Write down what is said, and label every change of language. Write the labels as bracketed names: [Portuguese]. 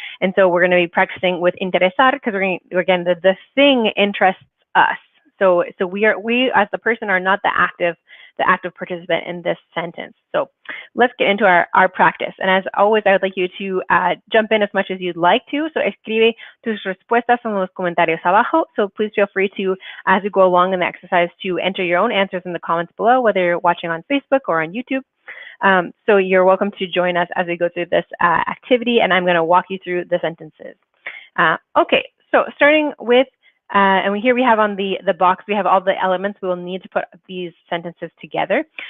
[English] And so we're going to be practicing with interesar because again, the thing interests us. So we as the person are not the active participant in this sentence. So let's get into our practice. And as always, I would like you to jump in as much as you'd like to. [Spanish] So escribe tus respuestas en los comentarios abajo. [English] So please feel free to, as you go along in the exercise, to enter your own answers in the comments below, whether you're watching on Facebook or on YouTube. So you're welcome to join us as we go through this activity, and I'm going to walk you through the sentences. Okay, so starting with and here we have on the box, we have all the elements we will need to put these sentences together.